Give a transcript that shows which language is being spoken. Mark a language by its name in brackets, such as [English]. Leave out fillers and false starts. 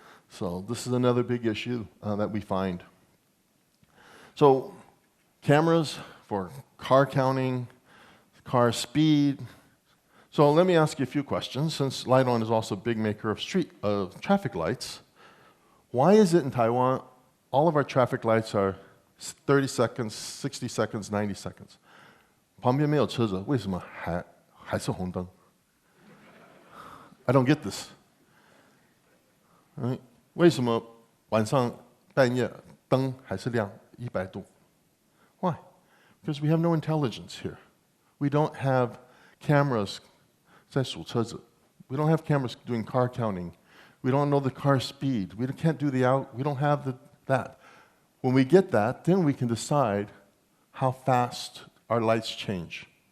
[English] So this is another big issue that we find. So cameras for car counting, car speed. So let me ask you a few questions. Since LITE-ON is also a big maker of traffic lights, why is it in Taiwan all of our traffic lights are 30 seconds, 60 seconds, 90 seconds? [Chinese] 旁边没有车子，为什么还是红灯？ [English] I don't get this. Right? [Chinese] 为什么晚上半夜灯还是亮100度？ [English] Why? Because we have no intelligence here. We don't have cameras [Chinese] 在数车子. [English] We don't have cameras doing car counting. We don't know the car speed. We can't do we don't have that. When we get that, then we can decide how fast our lights change.